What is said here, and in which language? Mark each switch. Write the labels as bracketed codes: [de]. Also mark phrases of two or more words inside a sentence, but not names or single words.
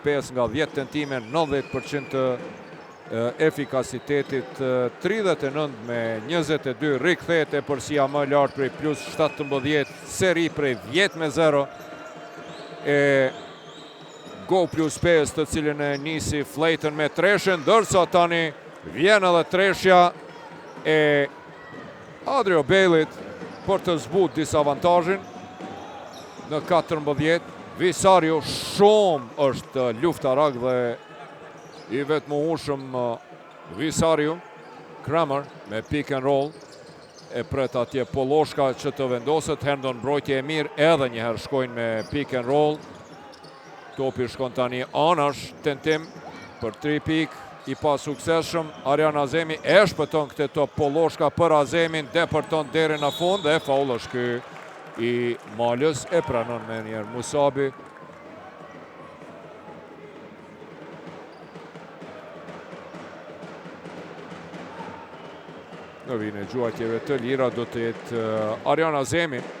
[sq] 5 nga 10 tentime, 90% të efikasitetit, 39 me 22, rikthehet e përsia më lartë prej plus 17, seri prej 10-0, e Go Plus 5 të cilin e nisi Flayton me treshen, ndërsa tani vjen edhe treshja e Adrio Bejlit për të zbut disavantazhin në 14. Visario shumë është luftarak dhe i vetmuhueshëm Visario. Kramer me [en] pick and roll, [sq] e pret atje Poloshka që të vendoset. Herndon mbrojtje e mirë, edhe njëherë shkojnë me [en] pick and roll. [sq] Topi shkon tani anash, tentim për 3 pikë, i pa sukseshëm. Arjan Azemi e shpëton këtë top Polloshka për Azemin, depërton deri në fund dhe faul është ky i Malës, e pranon me njerë Musabi. Në vijnë e gjuajtjeve të lira do të jetë Arjan Azemi.